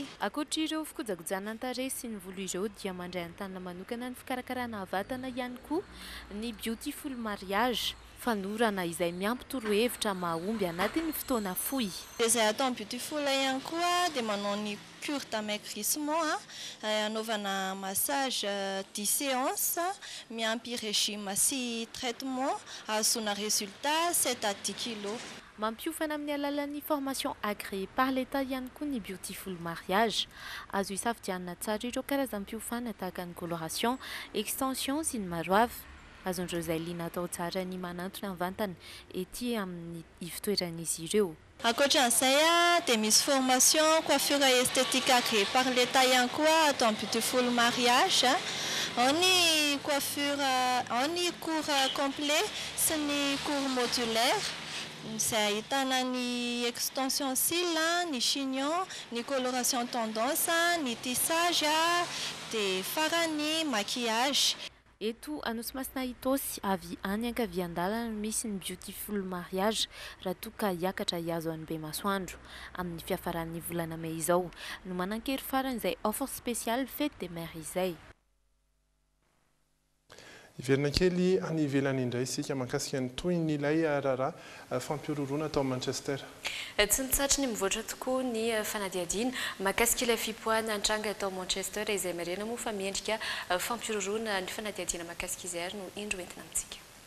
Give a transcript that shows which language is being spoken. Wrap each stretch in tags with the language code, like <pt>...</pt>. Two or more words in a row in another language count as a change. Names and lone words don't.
<mg>Ankoatra ireo fikojakojana ny tarehy sy ny volo ireo dia mandray an-tanana manokana ny fikarakarana vatana ihany koa ny beautiful mariage fanorana izay miampy torohevitra mahomby anatin'ny fotoana fohy. Izay atao beautiful ihany koa dia manao ny</mg> <fr>cure d'amaigrissement</fr> <mg>anaovana massage</mg> <fr>10 séances</fr> <mg>miampy régime sy traitement ahazoana</mg> <fr>résultat 7 à 10 kilos.</fr> <mg>Mampiofana amin'ny alalan'ny</mg> <fr>formation agréée par l'État</fr> <mg>ihany koa ny beautiful mariage. Azo hisafidianana tsara ireo karazam-piofana tahaka ny</mg> <fr>coloration, extension</fr> <mg>sy ny maro hafa. Azon'ireo izay liana atao tsara ny manantona ny vantana ety amin'ny ivitoeran'izy ireo. Ankoatran'izay dia misy</mg> <fr>formation coiffure esthétique agréée par l'État</fr> <mg>ihany koa atao beautiful mariage. Ao ny coiffure, ao ny</mg> <fr>cours complet</fr> <mg>sy ny</mg> <fr>cours modulaire</fr> <mg>izay ahitana ny</mg> <fr>extension cils,</fr> <mg>ny chignon, ny</mg> <fr>coloration tendance,</fr> <mg>ny tissage dia farany maquillage. Eto Anosy-Masina Itosy avy any ankavian-dalana misy ny beautiful mariage raha toa ka hiakatra hiazo an'ny Bemasoandro amin'ny fiafaran'ny volana May izao no manan-kery farany izay</mg> <fr>offre spéciale fête des mères</fr> <mg>izay. Iverina kely any ivelany indray isika mahakasika ny toy ny ilay raharaha fampiroroana atao Manchester. Tsy nitsatry ny mivoatra tokoa ny fanadihadiana mahakasika ilay fipoahana antranga atao Manchester izay marena moa fa miendrika fampiroroana ny fanadihadiana mahakasika izay ary no indro entina amintsika.</mg>